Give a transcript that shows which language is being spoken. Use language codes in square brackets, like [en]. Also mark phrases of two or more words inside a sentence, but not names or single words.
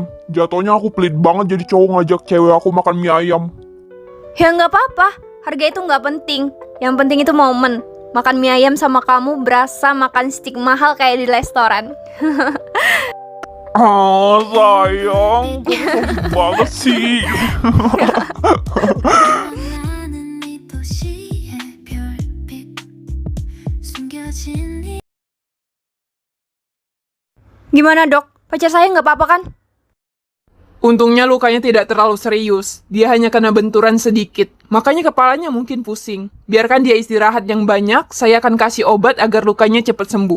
[id] Jatuhnya aku pelit banget jadi cowok ngajak cewek aku makan mie ayam. Ya nggak apa-apa, harga itu nggak penting. Yang penting itu momen. Makan mie ayam sama kamu berasa makan steak mahal kayak di restoran. Sayang, kamu banget sih. [ko] 나는 이 도시의 별빛 숨겨진 이 [id] Gimana dok? Pacar saya nggak apa-apa kan? Untungnya lukanya tidak terlalu serius. Dia hanya kena benturan sedikit. Makanya kepalanya mungkin pusing. Biarkan dia istirahat yang banyak, saya akan kasih obat agar lukanya cepat sembuh.